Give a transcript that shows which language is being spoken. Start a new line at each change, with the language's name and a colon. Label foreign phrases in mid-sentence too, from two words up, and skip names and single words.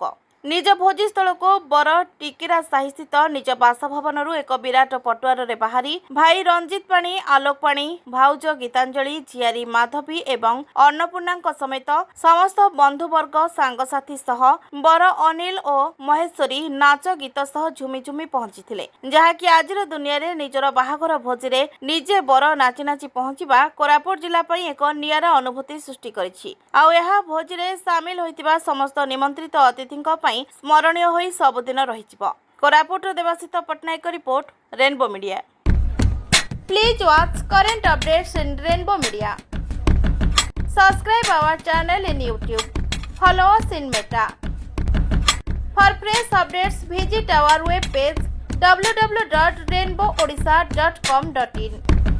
Odia: ନିଜ ଭୋଜିସ୍ଥଳକୁ बर ଟିକିରା ସାହିସ୍ଥିତ ନିଜ ବାସଭବନରୁ ଏକ ବିରାଟ ପଟୁଆରରେ ବାହାରି ଭାଇ ରଞ୍ଜିତ ପାଣି, ଆଲୋକ ପାଣି, ଭାଉଜ ଗୀତାଞ୍ଜଳି, ଝିଆରୀ ମାଧବୀ ଏବଂ ଅନ୍ନପୂର୍ଣ୍ଣାଙ୍କ ସମେତ ସମସ୍ତ ବନ୍ଧୁବର୍ଗ ସାଙ୍ଗସାଥୀ ସହ बर ଅନିଲ ଓ ମହେଶ୍ୱରୀ ନାଚ ଗୀତ ସହ ଝୁମି ଝୁମି ପହଞ୍ଚିଥିଲେ। ଯାହାକି ଆଜିର ଦୁନିଆରେ ନିଜର ବାହାଘର ଭୋଜିରେ ନିଜେ बर ନାଚି ନାଚି ପହଞ୍ଚିବା କୋରାପୁଟ ଜିଲ୍ଲା ପାଇଁ ଏକ ନିଆରା ଅନୁଭୂତି ସୃଷ୍ଟି କରିଛି। ଆଉ ଏହା ଭୋଜିରେ ସାମିଲ ହୋଇଥିବା ସମସ୍ତ ନିମନ୍ତ୍ରିତ ଅତିଥିଙ୍କ ପାଇଁ ସ୍ମରଣୀୟ ହୋଇ ସବୁଦିନ ରହିଯିବ। कोरापुट देवाशीष पट्टनायक रिपोर्ट, रेनबो मीडिया।
English: please watch current updates in Rainbow Media. subscribe our channel in YouTube. Follow us in Meta. For fresh updates, visit our web page www.rainbowodisha.com.in.